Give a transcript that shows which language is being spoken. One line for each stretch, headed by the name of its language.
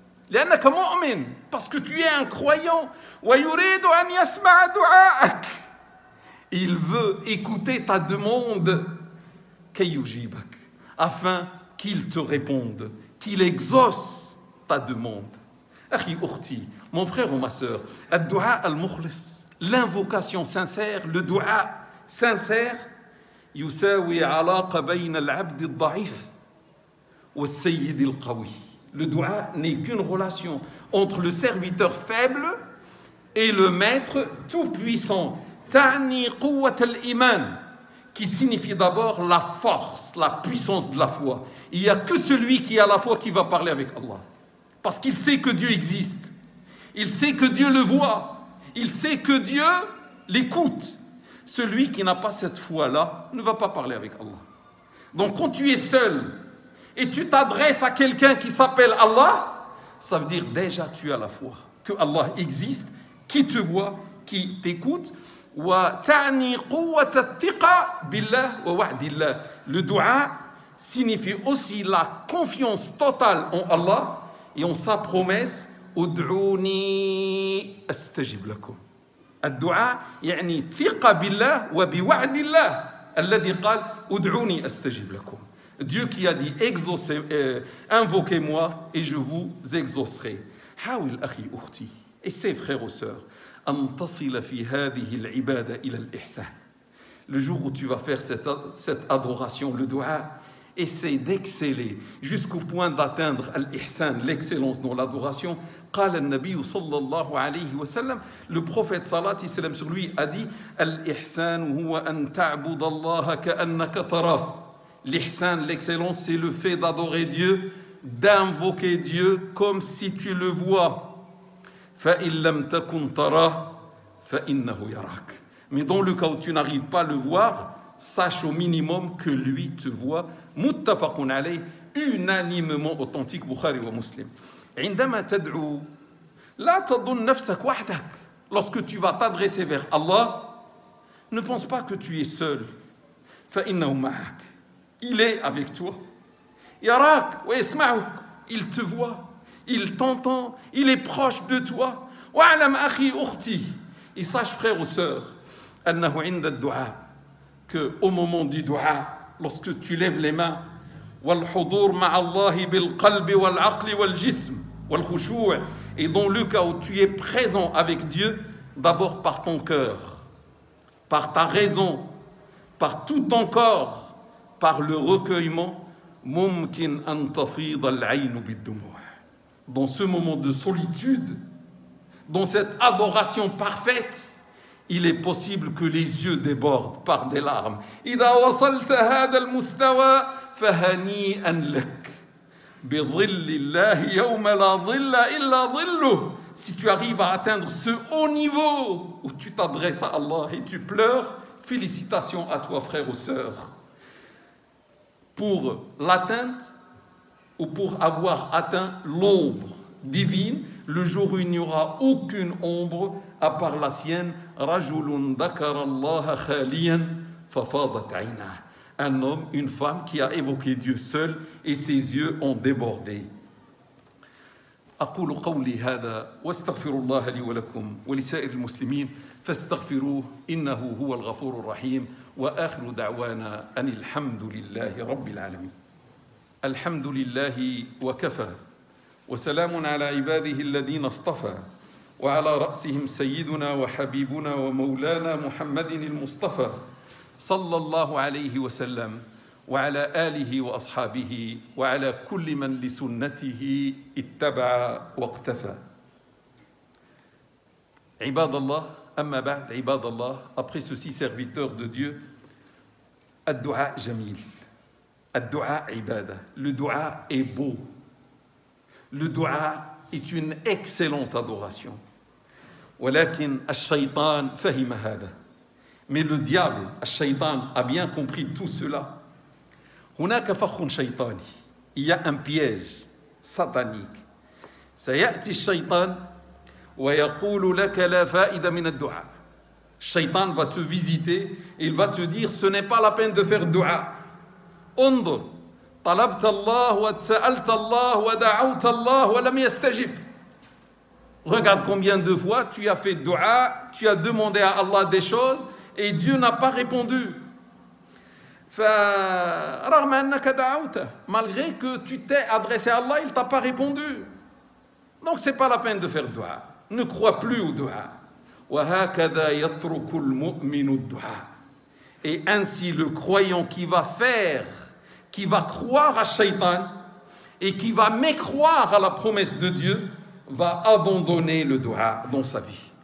Arabic: لأنك مؤمن,
French: parce que tu es un croyant.
Arabic: ويريد أن يسمع دعاءك.
French: Il veut écouter ta demande.
Arabic: كي يجيبك,
French: afin qu'il te réponde, qu'il exauce ta demande.
Arabic: أخي أختي,
French: mon frère ou ma sœur,
Arabic: الدعاء المخلص,
French: l'invocation sincère, le dua sincère,
Arabic: يساوي علاقة بين العبد الضعيف والسيد القوي.
French: Le dua n'est qu'une relation entre le serviteur faible et le maître tout-puissant.
Arabic: تعني قوة الإيمان,
French: qui signifie d'abord la force, la puissance de la foi. Il n'y a que celui qui a la foi qui va parler avec Allah. Parce qu'il sait que Dieu existe. Il sait que Dieu le voit. Il sait que Dieu l'écoute. Celui qui n'a pas cette foi-là ne va pas parler avec Allah. Donc quand tu es seul et tu t'adresses à quelqu'un qui s'appelle Allah, ça veut dire déjà tu as la foi. Que Allah existe, qui te voit, qui t'écoute.
Arabic: وتعني قوة الثقة بالله ووعد الله.
French: Le dua signifie aussi la confiance totale en Allah et en sa promesse.
Arabic: ادعوني أستجب لكم. الدعاء يعني ثقة بالله وبوعد الله الذي قال ادعوني أستجب لكم.
French: Dieu qui a dit invoquez-moi et je vous exaucerai.
Arabic: حاول أخي أختي,
French: essaie frères ou sœurs,
Arabic: أن تصل في هذه العبادة إلى الإحسان.
French: Le jour où tu vas faire cette adoration, le dua, essaie d'exceller jusqu'au point d'atteindre l'ihsan, l'excellence dans l'adoration.
Arabic: قال النبي صلى الله عليه وسلم,
French: le prophète salat salam sur lui a dit
Arabic: الإحسان هو أن تعبد الله كأنك تراه.
French: L'ihsan, l'excellence, c'est le fait d'adorer Dieu, d'invoquer Dieu comme si tu le vois.
Arabic: فإن لم تكن تراه فإنه يراك.
French: Mais dans le cas où tu n'arrives pas à le voir, sache au minimum que lui te voit.
Arabic: متفق عليه,
French: unanimement authentique, Bukhari wa Muslim.
Arabic: عندما تدعو لا تظن نفسك وحدك.
French: Lorsque tu vas t'adresser vers Allah, ne pense pas que tu es seul.
Arabic: فإنه معك.
French: Il est avec toi.
Arabic: يراك ويسمعك.
French: Il te voit. Il t'entend, il est proche de toi.
Arabic: وَاعْلَمْ أَخِي أُخْتِي.
French: Et sache frère ou sœur,
Arabic: أَنَّهُ عِنْدَ الدُّعَاء,
French: que au moment du dua, lorsque tu lèves les mains,
Arabic: وَالْحُضُورْ مَعَ اللَّهِ بِالْقَلْبِ وَالْعَقْلِ وَالْجِسْمِ وَالْخُشُوعِ,
French: et dans le cas où tu es présent avec Dieu, d'abord par ton cœur, par ta raison, par tout ton corps, par le recueillement,
Arabic: مُمْكِنْ أَن تَفِيضَ الْعَيْنُ بِالدُّمُوعِ.
French: Dans ce moment de solitude, dans cette adoration parfaite, il est possible que les yeux débordent par des larmes.
Arabic: إذا وصلت هذا المستوى فهنيئا لك بظل الله يوم لا ظل إلا ظله.
French: Si tu arrives à atteindre ce haut niveau où tu t'adresses à Allah et tu pleures, félicitations à toi frère ou sœur. Pour l'atteinte ou pour avoir atteint l'ombre divine, le jour où il n'y aura aucune ombre à part la sienne.
Arabic: رَجُلٌ ذَكَرَ اللَّهَ خَالِيًا فَفَاضَتْ عَيْنَاهُ.
French: Un homme, une femme qui a évoqué Dieu seul et ses yeux ont débordé.
Arabic: أقول قولي هذا واستغفر الله لي ولكم ولسائر المسلمين فاستغفروه إنه هو الغفور الرحيم وآخر دعوانا أن الحمد لله رب العالمين. الحمد لله وكفى وسلام على عباده الذين اصطفى وعلى رأسهم سيدنا وحبيبنا ومولانا محمد المصطفى صلى الله عليه وسلم وعلى آله وأصحابه وعلى كل من لسنته اتبع واقتفى. عباد الله, أما بعد عباد الله,
French: après ceci serviteurs de Dieu,
Arabic: الدعاء جميل. الدعاء عبادة.
French: Le dua est beau. Le dua est une excellente adoration.
Arabic: ولكن الشيطان فهم هذا.
French: Mais le diable, الشيطان, a bien compris tout cela.
Arabic: هناك فخ شيطاني.
French: Il y a un piège satanique.
Arabic: سيأتي الشيطان ويقول لك لا فائدة من الدعاء.
French: Shaitan va te visiter et il va te dire ce n'est pas la peine de faire dua.
Arabic: انظر طلبت الله وسألت الله ودعوت الله ولم يستجب.
French: Regarde combien de fois tu as fait dua, tu as demandé à Allah des choses et Dieu n'a pas répondu.
Arabic: فرغم أنك دعوته,
French: malgré que tu t'es adressé à Allah, il ne t'a pas répondu. Donc ce n'est pas la peine de faire dua. Ne crois plus au dua.
Arabic: وهكذا يترك المؤمن الدعاء.
French: Et ainsi le croyant qui va croire à Shaitan et qui va mécroire à la promesse de Dieu va abandonner le dua dans sa vie.